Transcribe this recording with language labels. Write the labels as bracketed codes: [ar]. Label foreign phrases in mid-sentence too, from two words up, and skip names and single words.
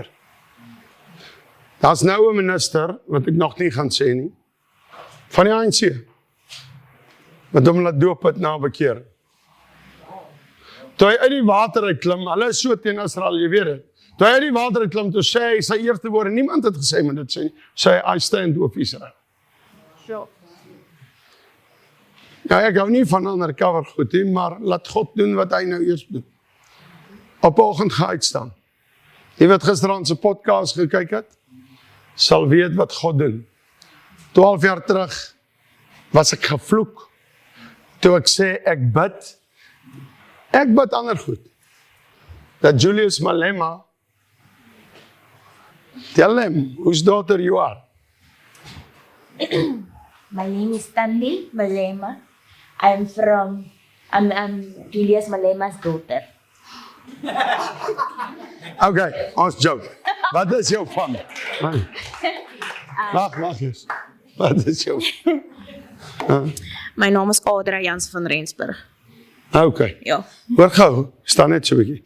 [af] Daar's nou 'n minister, wat ek nog nie gaan sê nie, van die ANC, wat hom laat doop het na bekering. Toe hy uit die water uitklim, hulle is so teen Israel, jy weet het. Toe hy uit die water uitklim, toe sê hy sy eerste woorde, niemand het gesê, maar dit sê hy, [en] I stand with Israel. [af] Ja, ek hou nie van undercover goed nie, maar laat God doen wat hy nou eers doen. Op 'n oggend gaan uitstaan. Jy wat gisteraan se podcast gekyk het, sal weet wat God doen. 12 jaar terug was ek gevloek. Toe ek sê ek bid ander goed. Dat Julius Malema, [en] tell him whose daughter you are. My name is Tandy Malema. I'm Julius Malema's daughter. [af] Okay, ons joke. Wat is jou van? Wacht eens. Wat is jou? My naam is Adria Jans van Rensburg. Okay. Ja. Hoor gou, staan net so 'n bietjie.